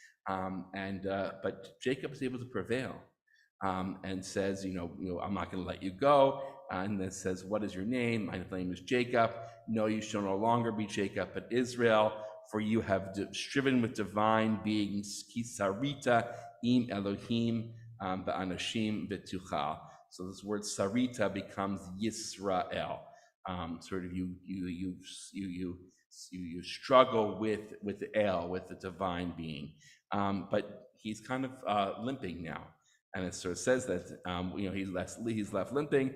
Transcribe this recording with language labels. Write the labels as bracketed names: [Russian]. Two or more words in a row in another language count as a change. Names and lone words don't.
[English] But Jacob is able to prevail. And says, I'm not going to let you go. And then says, what is your name? My name is Jacob. No, you shall no longer be Jacob, but Israel, for you have striven with divine beings. [Hebrew] כי שרית עם אלהים באנשים ותוכל. [English] So this word sarita becomes Yisrael. Sort of you struggle with the El, with the divine being. But he's kind of limping now. And it sort of says that he's left limping.